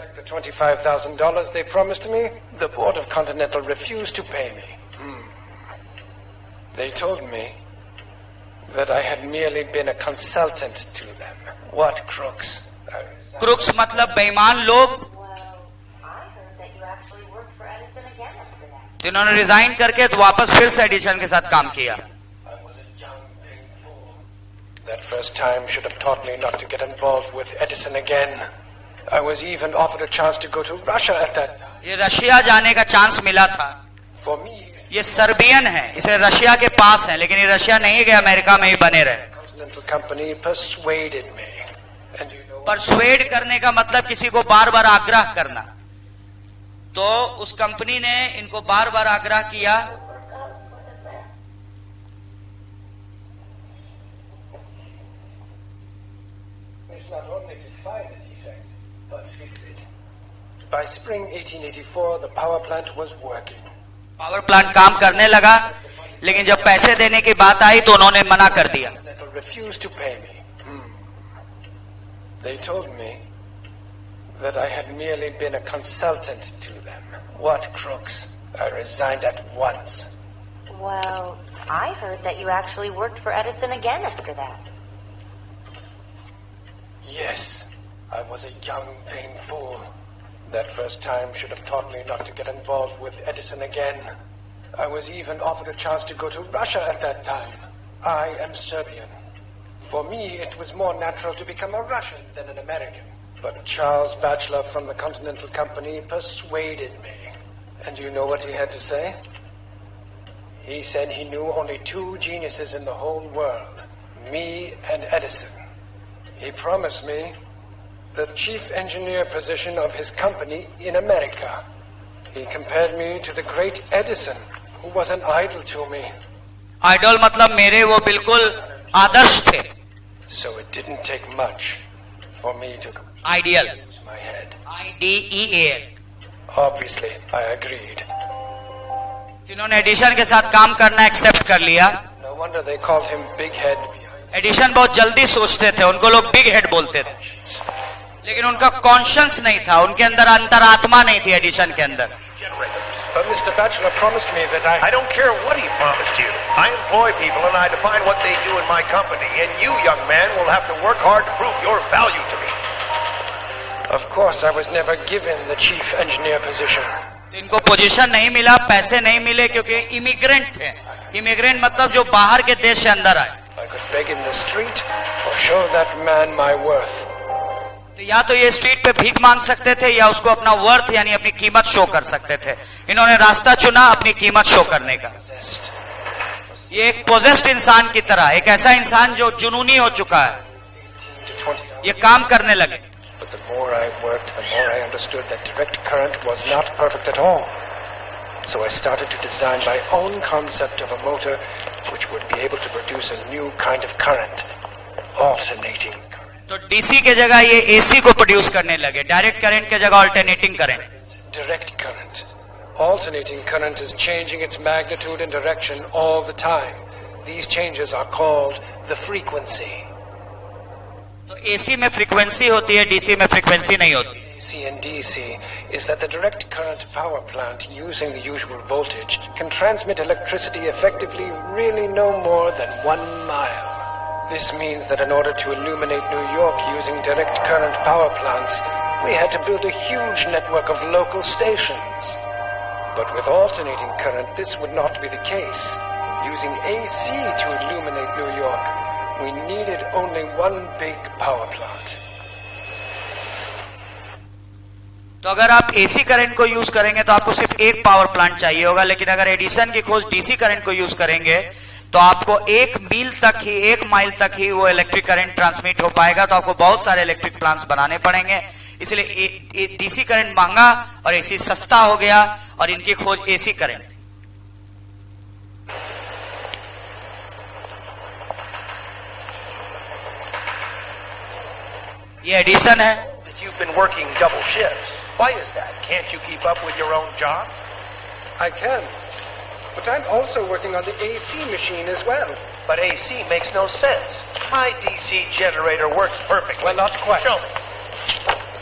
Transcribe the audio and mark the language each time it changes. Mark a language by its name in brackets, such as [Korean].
[English] The $25,000 they promised me, the board of Continental refused to pay me. They told me that I had merely been a consultant to them. What crooks? [Hindi] Crooks मतलब बेईमान लोग। तो इन्होंने resign करके तो वापस फिर से एडिशन के साथ काम किया। [English] That first time should have taught me not to get involved with Edison again. I was even offered a chance to go to Russia at that time. [Hindi] ये रशिया जाने का चांस मिला था। [English] For me, [Hindi] ये Serbian है, इसे Russia के पास है, लेकिन ये रशिया नहीं गया, अमेरिका में ही बने रहे। [English] Continental Company persuaded me. And you know, [Hindi] persuade करने का मतलब किसी को बार बार आग्रह करना। तो उस कंपनी ने इनको बार बार आग्रह किया। [English] it's not only to find the defect, but fix it. By spring 1884, the power plant was working. [Hindi] Power plant काम करने लगा, लेकिन जब पैसे देने की बात आई तो उन्होंने मना कर दिया। [English] They refused to pay me. They told me that I had merely been a consultant to them. What crooks? I resigned at once. Well, I heard that you actually worked for Edison again after that. Yes, I was a young, vain fool. That first time should have taught me not to get involved with Edison again. I was even offered a chance to go to Russia at that time. I am Serbian. For me, it was more natural to become a Russian than an American. But Charles Batchelor from the Continental Company persuaded me. And you know what he had to say? He said he knew only two geniuses in the whole world, me and Edison. He promised me the chief engineer position of his company in America. He compared me to the great Edison, who was an idol to me. [Hindi] Idol मतलब मेरे वो बिल्कुल आदर्श थे। [English] So it didn't take much for me to ideal, use my head. IDEAL। Obviously, I agreed. [Hindi] इन्होंने addition के साथ काम करना एक्सेप्ट कर लिया। [English] No wonder they called him Big Head. [Hindi] Addition बहुत जल्दी सोचते थे, उनको लोग बिग हेड बोलते थे, लेकिन उनका कॉन्शियस नहीं था, उनके अंदर अंतरात्मा नहीं थी एडिशन के अंदर। [English] But Mr. Batchelor promised me that I don't care what he promised you. I employ people and I define what they do in my company. And you, young man, will have to work hard to prove your value to me. Of course, I was never given the chief engineer position. [Hindi] इनको position नहीं मिला, पैसे नहीं मिले क्योंकि immigrant थे। Immigrant मतलब जो बाहर के देश से अंदर आए। [English] I could beg in the street or show that man my worth. [Hindi] तो या तो ये स्ट्रीट पे भीख मांग सकते थे या उसको अपना वर्थ यानी अपनी कीमत शो कर सकते थे। इन्होंने रास्ता चुना अपनी कीमत शो करने का। [English] Possessed. [Hindi] ये एक पोजेस्ड इंसान की तरह, एक ऐसा इंसान जो जुनूनी हो चुका है। [English] 18 to 20. [Hindi] ये काम करने लगे। [English] But the more I worked, the more I understood that direct current was not perfect at all. So I started to design my own concept of a motor which would be able to produce a new kind of current, alternating current. [Hindi] तो DC के जगह ये AC को produce करने लगे, direct current के जगह alternating current. [English] Direct current. Alternating current is changing its magnitude and direction all the time. These changes are called the frequency. तो AC में frequency होती है, DC में frequency नहीं होती। AC and DC is that the direct current power plant using the usual voltage can transmit electricity effectively really no more than 1 mile. This means that in order to illuminate New York using direct current power plants, we had to build a huge network of local stations. But with alternating current, this would not be the case. Using AC to illuminate New York, we needed only one big power plant. [Hindi] तो अगर आप AC current को use करेंगे तो आपको सिर्फ एक power plant चाहिए होगा, लेकिन अगर एडिसन की खोज डीसी करंट को यूज करेंगे तो आपको 1 माइल तक ही वो इलेक्ट्रिक करंट ट्रांसमिट हो पाएगा। तो आपको बहुत सारे इलेक्ट्रिक प्लांट्स बनाने पड़ेंगे। इसलिए डीसी करंट महंगा और एसी सस्ता हो गया और इनकी खोज एसी करंट थी। ये एडिसन है। [English] You've been working double shifts. Why is that? Can't you keep up with your own job? I can. But I'm also working on the AC machine as well. But AC makes no sense. My DC generator works perfectly. Well, not quite. Show me.